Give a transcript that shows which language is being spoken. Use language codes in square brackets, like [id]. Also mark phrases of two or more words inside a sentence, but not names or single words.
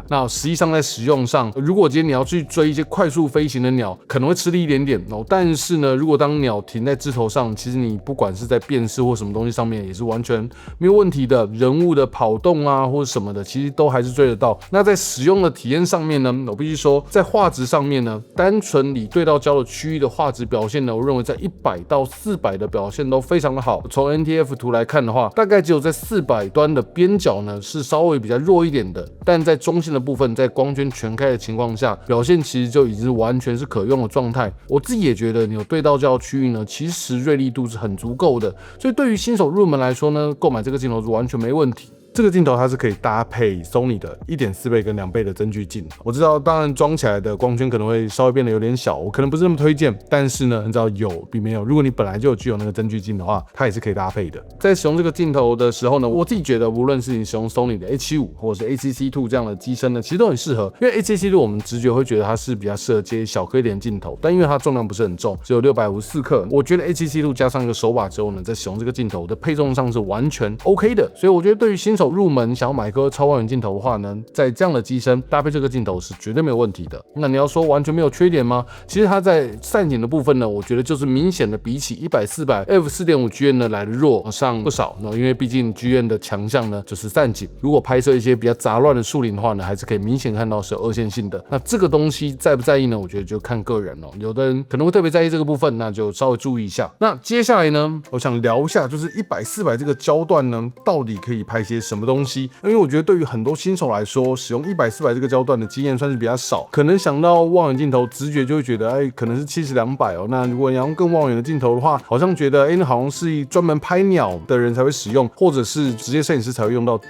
[zh] 那實際上在使用上，如果今天你要去追一些快速飛行的鳥，可能會吃力一點點哦。但是呢，如果當鳥停在枝頭上，其實你不管是在辨識或什麼東西上面，也是完全沒有問題的。人物的跑動啊或者什麼的，其實都還是追得到。那在使用的體驗上面呢，我必須說，在畫質上面呢，單純以對到焦的區域的畫質表現呢，我認為在100到400的表現都非常的好。從 NTF 圖來看的話，大概只有在400端的邊角呢是稍微比較弱一點的，但在中線的部分，在光圈全開的情況下，表現其實就已經是完全是可用的狀態。我自己也覺得你有對到焦区域呢，其實銳利度是很足夠的，所以對於新手入門來說呢，購買這個鏡頭是完全沒問題。這個鏡頭它是可以搭配 Sony 的 1.4 倍跟2倍的增距鏡。我知道，當然裝起來的光圈可能會稍微變得有點小，我可能不是那麼推薦。但是呢，你知道有比沒有，如果你本來就具有那個增距鏡的話，它也是可以搭配的。在使用這個鏡頭的時候呢，我自己覺得，無論是你使用 Sony 的 A75 或者是 ACC2 這樣的機身呢，其實都很適合。因為 ACC2 我們直覺會覺得它是比較適合接小顆一點鏡頭，但因為它重量不是很重，只有654克，我覺得 ACC2 加上一個手把之後呢，在使用這個鏡頭的配重上是完全 OK 的。所以我覺得對於新手入門想要買一顆超望遠鏡頭的話呢，在這樣的機身搭配這個鏡頭是絕對沒有問題的。那你要說完全沒有缺點嗎？其實它在散景的部分呢，我覺得就是明顯的比起100-400 f4.5 GM 呢來的弱上不少。因為畢竟 GM 的強項呢就是散景，如果拍攝一些比較雜亂的樹林的話呢，還是可以明顯看到是有二線性的。那這個東西在不在意呢？我覺得就看個人哦。有的人可能會特別在意這個部分，那就稍微注意一下。那接下來呢，我想聊一下就是100-400這個焦段呢，到底可以拍些什麼東西？因为我覺得對於很多新手來說，使用100-400這個焦段的經驗算是比較少，可能想到望遠鏡頭，直覺就會覺得，可能是70-200哦。那如果你要用更望遠的鏡頭的話，好像覺得，那好像是專門拍鳥的人才會使用，或者是職業攝影師才會用到。